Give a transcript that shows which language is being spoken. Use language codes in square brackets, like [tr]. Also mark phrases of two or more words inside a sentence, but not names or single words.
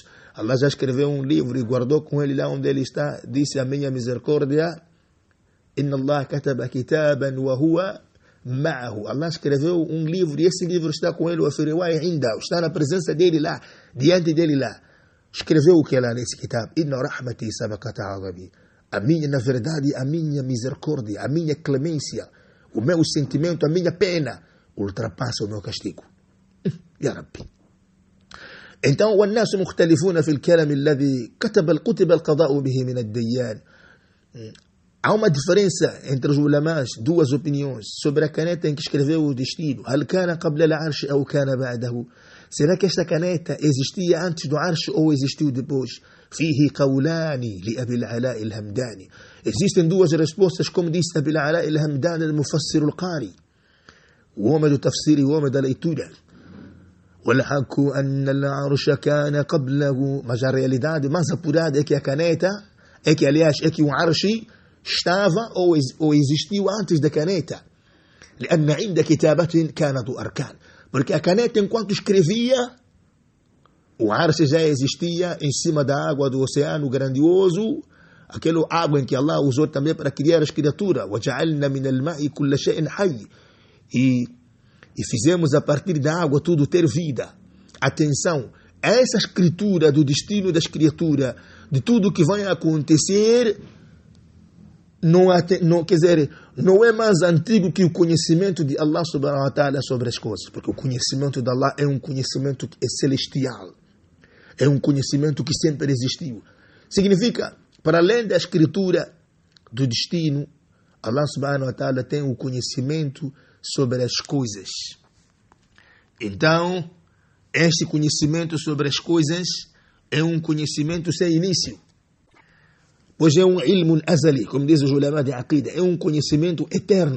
[pt] Allah já escreveu um livro e guardou com ele lá onde ele está, disse, a minha misericórdia, [ar] إن الله كتب كتابا وهو معه. [pt] Allah escreveu um livro e esse livro está com ele, está na presença dele lá, diante dele lá. Escreveu o que é lá nesse kitab? [ar] إن رحمتي سبقت عذابي. [pt] A minha, na verdade, a minha misericórdia, a minha clemência, o meu sentimento, a minha pena ultrapassa o meu castigo. [ar] يا ربي. Então, والناس مختلفون في الكلام الذي كتب القضاء به من الديان. [pt] Há uma diferença entre os ulamás, duas opiniões, sobre a caneta em que escreveu o destino. [ar] هل كان قبل العرش أو كان بعده. [pt] Será que esta caneta existia antes do arche ou existiu depois? [ar] فيه قولان لأبي العلاء الهمداني. [pt] Existem duas respostas, como disse Abi العلاء الهمداني, [ar] المفسر القاري, [pt] o homem do tafsir e o homem da leitura. [ar] والحق أن العرش كان قبله. [pt] Mas a realidade mais apurada é que a caneta, é que aliás, é que o arshi estava ou existiu antes da caneta. [ar] لأن عند كتابة كانت أركان. [pt] Porque a caneta, enquanto escrevia, o arshi já existia em cima da água do oceano grandioso, aquela água em que Allah usou também para criar as criaturas. [ar] وَجَعَلْنَا مِنَ الْمَاءِ كُلَّ شَيْءٍ حَيٍّ. [pt] E fizemos a partir da água tudo ter vida. Atenção, essa escritura do destino das criaturas, de tudo que vai acontecer, não é mais antigo que o conhecimento de Allah [ar] سبحانه وتعالى [pt] sobre as coisas. Porque o conhecimento de Allah é um conhecimento que é celestial. É um conhecimento que sempre existiu. Significa, para além da escritura do destino, Allah [ar] سبحانه وتعالى [pt] tem o conhecimento sobre as coisas. Então, este conhecimento sobre as coisas é um conhecimento sem início. Pois é um [ar] علم أزلي, [pt] como diz os ulama de Aqida, é um conhecimento eterno.